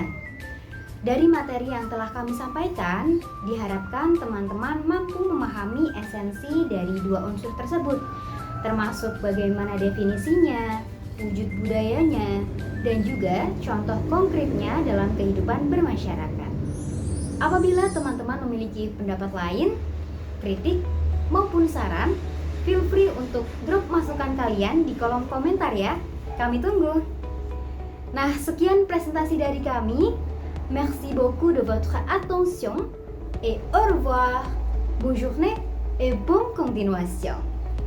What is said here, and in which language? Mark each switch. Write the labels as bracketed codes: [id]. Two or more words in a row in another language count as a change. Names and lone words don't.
[id] Dari materi yang telah kami sampaikan, diharapkan teman-teman mampu memahami esensi dari 2 unsur tersebut, termasuk bagaimana definisinya, wujud budayanya, dan juga contoh konkretnya dalam kehidupan bermasyarakat. Apabila teman-teman memiliki pendapat lain, kritik, maupun saran, [en] feel free [id] untuk drop masukan kalian di kolom komentar ya. Kami tunggu. Nah, sekian presentasi dari kami. [fr] Merci beaucoup de votre attention et au revoir. Bonne journée et bonne continuation.